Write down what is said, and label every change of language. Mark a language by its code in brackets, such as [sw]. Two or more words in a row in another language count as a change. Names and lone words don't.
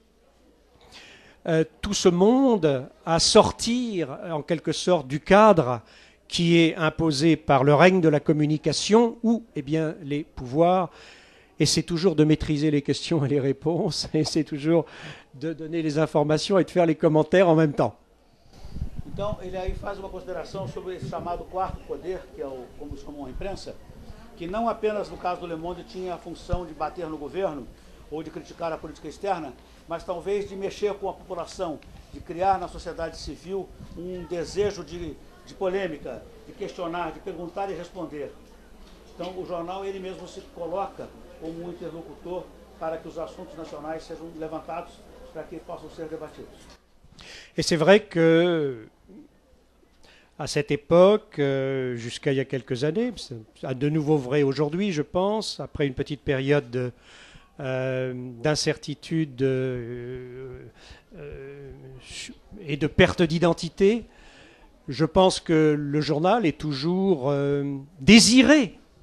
[fr] tout ce monde à sortir en quelque sorte du cadre qui est imposé par le règne de la communication où eh bien, les pouvoirs essaient toujours de maîtriser les questions et les réponses, essaient toujours de donner les informations et de faire les commentaires en même temps. [pt] Então ele aí faz uma consideração sobre esse chamado quarto poder, que é como se chama a imprensa, que não apenas no caso do Le Monde tinha a função de bater no governo ou de criticar a política externa, mas talvez de mexer com a população, de criar na sociedade civil desejo de polêmica, de questionar, de perguntar e responder. Então o jornal ele mesmo se coloca como interlocutor para que os assuntos nacionais sejam levantados, para que possam ser debatidos. [fr] Et c'est vrai que à cette époque, jusqu'à il y a quelques années, c'est de nouveau vrai aujourd'hui, je pense, après une petite période d'incertitude et de perte d'identité, je pense que le journal est toujours désiré.